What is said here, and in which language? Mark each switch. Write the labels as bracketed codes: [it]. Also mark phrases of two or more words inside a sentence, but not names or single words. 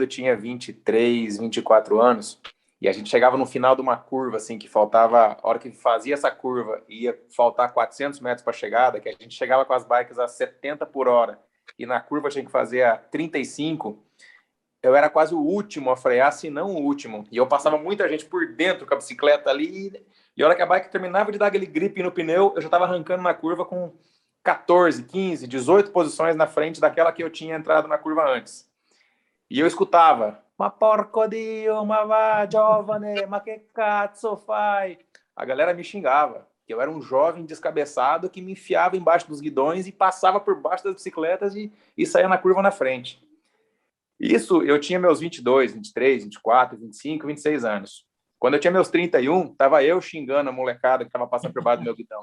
[pt] Eu, quando tinha 23, 24 anos, E a gente chegava no final de uma curva, assim, que faltava, a hora que fazia essa curva, ia faltar 400 metros para a chegada, que a gente chegava com as bikes a 70 por hora, e na curva tinha que fazer a 35, eu era quase o último a frear, se não o último. E eu passava muita gente por dentro com a bicicleta ali, e a hora que a bike terminava de dar aquele grip no pneu, eu já estava arrancando na curva com 14, 15, 18 posições na frente daquela que eu tinha entrado na curva antes. E eu escutava, [it] ma porco dio, ma va, giovane, ma che cazzo fai? [pt] A galera me xingava, que eu era um jovem descabeçado que me enfiava embaixo dos guidões e passava por baixo das bicicletas e saía na curva na frente. Isso, eu tinha meus 22, 23, 24, 25, 26 anos. Quando eu tinha meus 31, tava eu xingando a molecada que tava passando por baixo do meu guidão.